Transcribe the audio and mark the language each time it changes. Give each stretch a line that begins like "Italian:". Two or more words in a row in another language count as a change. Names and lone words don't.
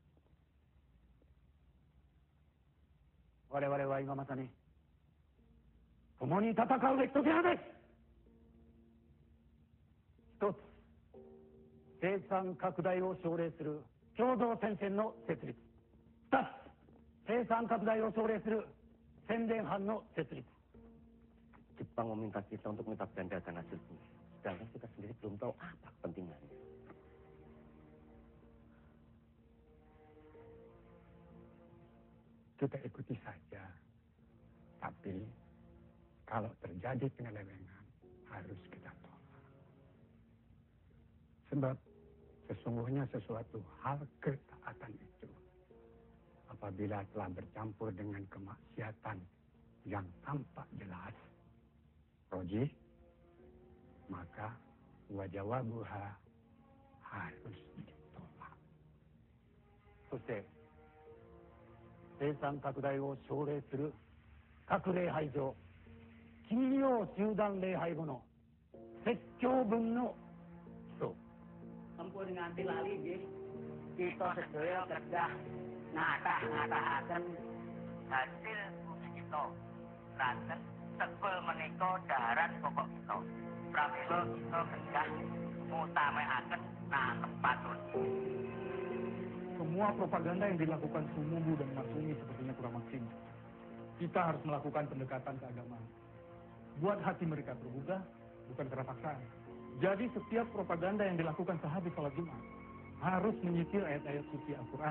Japanese: 我々は今まさに共に戦うべき時なのです。一つ、生産拡大を奨励する共同戦線の設立。二つ、生産拡大を奨励する宣伝班の設立。
Indonesian: Jepang meminta kita untuk minta gandakan hasil bumi. Sedangkan kita sendiri belum tahu apa kepentingannya. Kita ikuti saja. Tapi kalau terjadi penyelewengan harus kita tolak. Sebab sesungguhnya sesuatu hal ketaatan itu apabila telah bercampur dengan kemaksiatan yang tampak jelas, roji, maka wajawabuha harus ditolak.
Japanese: そして生産拡大を奨励する各礼拝上、金曜集団礼拝後の説教文の基礎。
Javanese: Sampun nganti lali nggih. Kita sedaya kedah ngatah-ngatahaken hasil bumi kita. Lantas sekul menika daharan pokok kita. Pramila kita kedah ngutamekaken nanem patun.
Indonesian: Semua propaganda yang dilakukan Sumubu dan Marsumi sepertinya kurang maksimal. Kita harus melakukan pendekatan keagamaan. Buat hati mereka tergugah, bukan karena paksaan. Jadi setiap propaganda yang dilakukan sehabis sholat Jumat harus menyitir ayat-ayat suci Al-Quran.